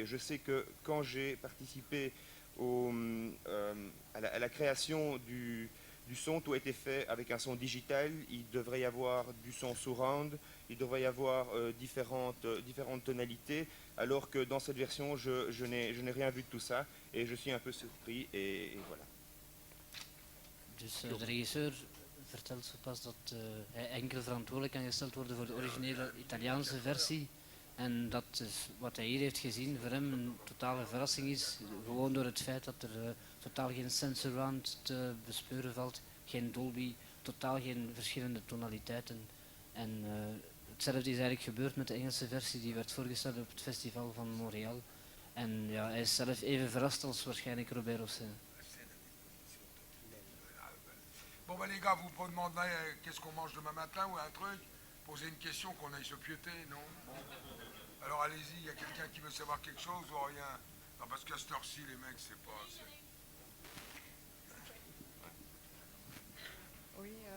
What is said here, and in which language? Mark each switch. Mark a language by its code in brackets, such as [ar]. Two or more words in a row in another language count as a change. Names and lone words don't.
[fr] Je sais que quand j'ai participé à la création du son, tout a été fait avec un son digital. Il devrait y avoir du son surround, il devrait y avoir différentes tonalités, alors que dans cette version, je n'ai rien vu de tout ça et je suis un peu surpris et voilà. [nl] Dus de regisseur vertelt zo pas dat hij enkel verantwoordelijk kan gesteld worden voor de originele Italiaanse versie. En dat is wat hij hier heeft gezien voor hem een totale verrassing is. Gewoon door het feit dat er totaal geen sensorround te bespeuren valt. Geen Dolby, totaal geen verschillende tonaliteiten. En hetzelfde is eigenlijk gebeurd met de Engelse versie die werd voorgesteld op het festival van Montréal. En ja, hij is zelf even verrast als waarschijnlijk Robert Hossein. [fr] Bon, bah les gars, vous me demandez qu'est-ce qu'on mange demain matin ou un truc. Posez une question qu'on aille se pieuter, non? Bon. Alors allez-y, il y a quelqu'un qui veut savoir quelque chose ou rien? Non, parce qu'à cette heure-ci, les mecs, c'est pas... Oui,